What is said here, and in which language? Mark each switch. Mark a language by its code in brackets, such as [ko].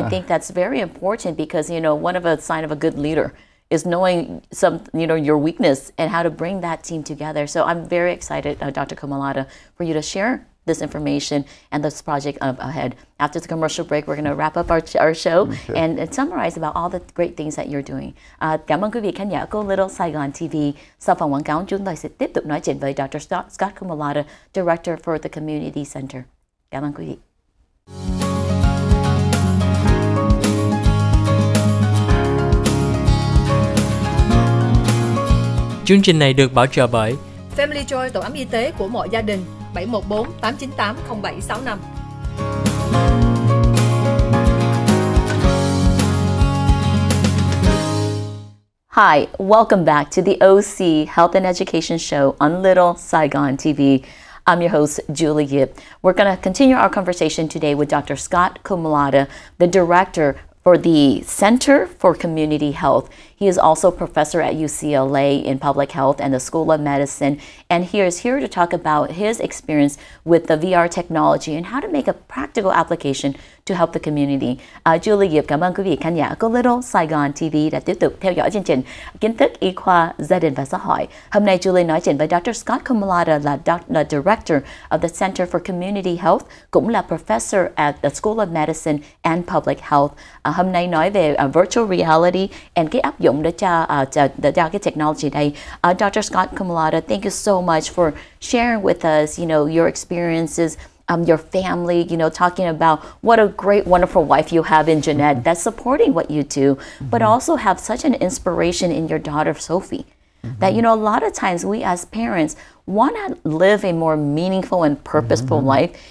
[en] I think that's very important because, you know, one of a sign of a good leader is knowing your weakness and how to bring that team together. So I'm very excited, Dr. Comudala, for you to share this information and this project ahead. After the commercial break, we're going to wrap up our show and summarize about all the great things that you're doing. [vi] Cảm ơn quý vị khán giả của Little Saigon TV. Sau phần quảng cáo, chúng tôi sẽ tiếp tục nói chuyện với Dr. [en] Scott Comudala, Director for the Community Center. [vi] Cảm ơn quý vị. Chương trình này được bảo trợ bởi Family Joy, tổ ấm y tế của mọi gia đình. 714 898 0765. [en] Hi, welcome back to the OC Health and Education Show on Little Saigon TV. I'm your host, Julie Yip. We're going to continue our conversation today with Dr. Scott Comudala, the director for the Center for Community Health. He is also a professor at UCLA in public health and the School of Medicine, and he is here to talk about his experience with the VR technology and how to make a practical application to help the community. [vi] Julie Yip cảm ơn quý vị khán giả của Little Saigon TV đã tiếp tục theo dõi chương trình Kiến thức y khoa gia đình và xã hội. Hôm nay Julie nói chuyện với Dr. [en] Scott Comudala là Director of the Center for Community Health, [vi] cũng là [en] Professor at the School of Medicine and Public Health. [vi] Hôm nay nói về virtual reality and cái áp dụng để cho cái technology đây. [en] Dr. Scott Comudala, thank you so much for sharing with us, your experiences, your family, talking about what a great, wonderful wife you have in Jeanette that's supporting what you do, but also have such an inspiration in your daughter, Sophie. That, a lot of times we as parents want to live a more meaningful and purposeful life.